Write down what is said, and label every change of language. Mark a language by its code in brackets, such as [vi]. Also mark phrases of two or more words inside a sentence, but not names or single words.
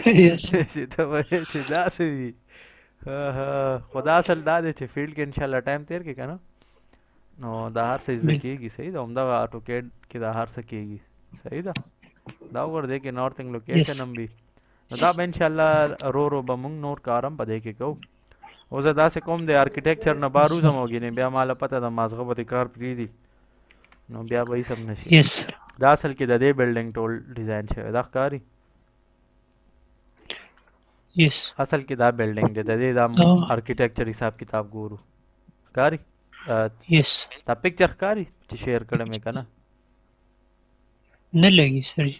[en] Yes. [ps] چې ته وایې چې داسې وي خو دا اصل دا دی چې فیلډ کې انشاءالله ټایم تېر کړې که نه نو دا هر څه زده کېږي صحیح ده همدغه اټوکیټ کې دا هر څه کېږي صحیح ده دا وګوره دې کې [en] northing location [ps] هم وي نو دا به انشاءالله رو رو به مونږ نور کارم په دې کې کوو. اوس زه داسې کوم د آرکیټیکچر نه بار [en] Yes, [ps] وځم [en] sir. [ps] او ګینې بیا ماله پته ده مازغه به دې کار پرېږدي نو بیا به هېڅ هم نه شي. [en] Yes, sir. [ps] دا اصل کې د دې بلډینګ ټول ډیزاین شوی دا ښکاري. Yes. اصل کې دا بلډینګ دی د دې دا [en] Oh, [ps] آرکیټیکچر حساب کتاب ګورو ښکاري. [en] yes. [ps] دا پکچر ښکاري چې شیر کړی مې که نه؟ نه لګي سر جی.